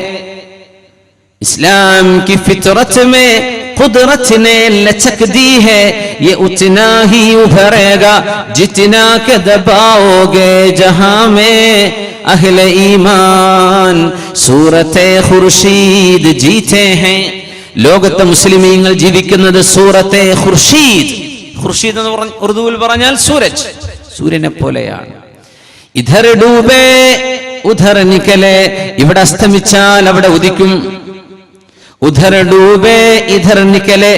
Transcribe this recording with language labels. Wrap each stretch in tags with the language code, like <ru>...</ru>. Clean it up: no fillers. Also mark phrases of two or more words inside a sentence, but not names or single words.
<ur>اسلام کی فطرت میں قدرت نے لچک دی ہے. یہ اتنا ہی ابھرے گا جتنا کہ دباؤ گے. جہاں میں اہلِ ایمان صورتِ خورشید جیتے ہیں.</ur> <ml>ലോകത്തെ മുസ്ലിമീങ്ങൾ ജീവിക്കുന്നത്</ml> <ur>صورتِ خورشید.</ur> <ml>ഖുർശീദ് എന്ന് പറഞ്ഞ ഉറുദുവിൽ പറഞ്ഞാൽ സൂരജ്, സൂര്യനെ പോലെയാണ്.</ml> <ur>ادھر ڈوبے ادھر نکلے.</ur> <ml>ഇവിടെ അസ്തമിച്ചാൽ അവിടെ ഉദിക്കും.</ml> <ur>ادھر ڈوبے ادھر نکلے.</ur>